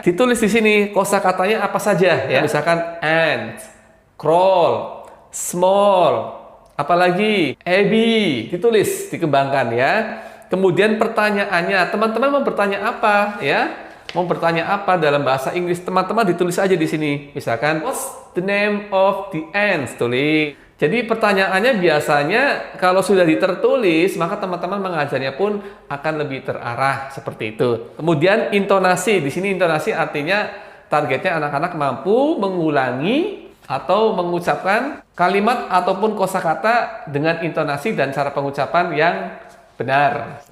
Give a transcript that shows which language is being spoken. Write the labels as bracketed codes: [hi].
[id] Ditulis di sini kosakatanya apa saja ya. Misalkan ant, crawl, small, apalagi Abby, ditulis, dikembangkan ya. Kemudian pertanyaannya, teman-teman mau bertanya apa ya? Mau bertanya apa dalam bahasa Inggris, teman-teman ditulis aja di sini. Misalkan, [en] what's the name of the ants? [id] Tulis. Jadi pertanyaannya biasanya kalau sudah ditertulis, maka teman-teman mengajarnya pun akan lebih terarah seperti itu. Kemudian intonasi, di sini intonasi artinya targetnya anak-anak mampu mengulangi atau mengucapkan kalimat ataupun kosakata dengan intonasi dan cara pengucapan yang benar.